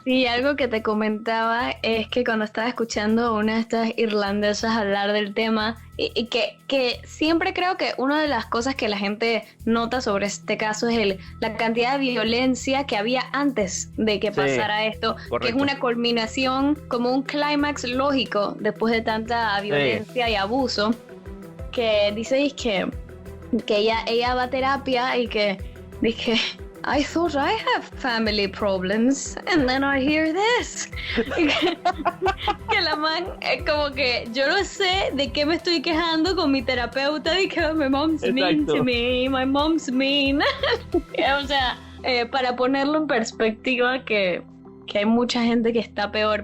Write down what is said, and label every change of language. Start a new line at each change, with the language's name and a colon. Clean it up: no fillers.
Spanish: Sí, algo que te comentaba es que cuando estaba escuchando a una de estas irlandesas hablar del tema, y que siempre creo que una de las cosas que la gente nota sobre este caso es la cantidad de violencia que había antes de que pasara esto, correcto, que es una culminación, como un clímax lógico después de tanta violencia y abuso, que dice que ella va a terapia y que
English: I thought I have family problems, and then I hear this.
Spanish: Que la man es como que yo no sé de qué me estoy quejando con mi terapeuta y que
English: my mom's mean to me, my mom's mean.
Spanish: O sea, para ponerlo en perspectiva que hay mucha gente que está peor.